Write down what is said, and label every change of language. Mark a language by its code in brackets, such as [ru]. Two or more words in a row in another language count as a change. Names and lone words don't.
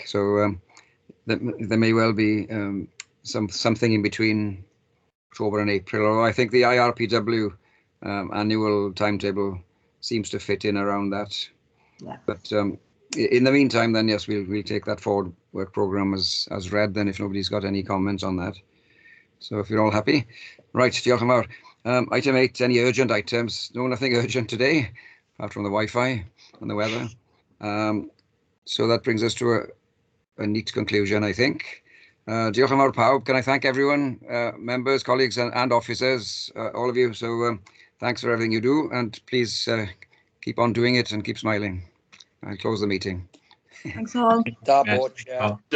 [en] So there may well be something in between October and April. Or I think the IRPW annual timetable seems to fit in around that. Yeah. But in the meantime, then yes, we'll take that forward work programme as read. Then, if nobody's got any comments on that. So if you're all happy. Right, [cy] diolch yn fawr. [en] Item 8, any urgent items? No, nothing urgent today, apart from the Wi-Fi and the weather. So that brings us to a neat conclusion, I think. [cy] Diolch yn fawr pawb. [en] Can I thank everyone, members, colleagues and officers, all of you. So thanks for everything you do, and please keep on doing it and keep smiling. I'll close the meeting. Thanks all. Talbot, Chair.